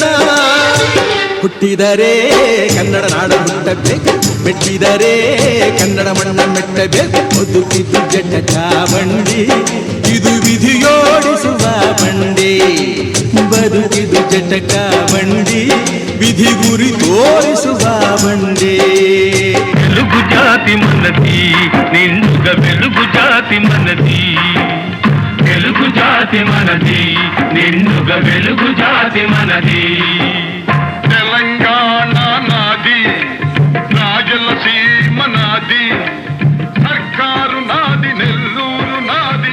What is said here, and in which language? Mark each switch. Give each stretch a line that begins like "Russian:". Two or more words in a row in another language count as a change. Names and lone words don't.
Kannada: ಹುಟ್ಟಿದರೆ ಕನ್ನಡ ನಾಡ ಹುಟ್ಟಬೇಕು, ಮೆಟ್ಟಿದರೆ ಕನ್ನಡ ಮಣ್ಣ ಮೆಟ್ಟಬೇಕು. ಬದುಕಿದ್ದು ಜಟಕ ಬಂಡಿ, ಇದು ವಿಧಿಯೋಡಿಸುವ ಬಂಡಿ. ಬದುಕಿದ್ದು ಜಟಕ ಬಂಡಿ, ವಿಧಿ ಗುರಿ ತೋರಿಸುವ ಬಂಡಿ.
Telugu: వెలుగు జాతి మనది, నిండుగా వెలుగు జాతి మనది. వెలుగు జాతి మనది, నిండుగా వెలుగు జాతి మనది. తెలంగాణ నాది, రాజలసీమ నాది, సర్కారు నాది, నెల్లూరు నాది.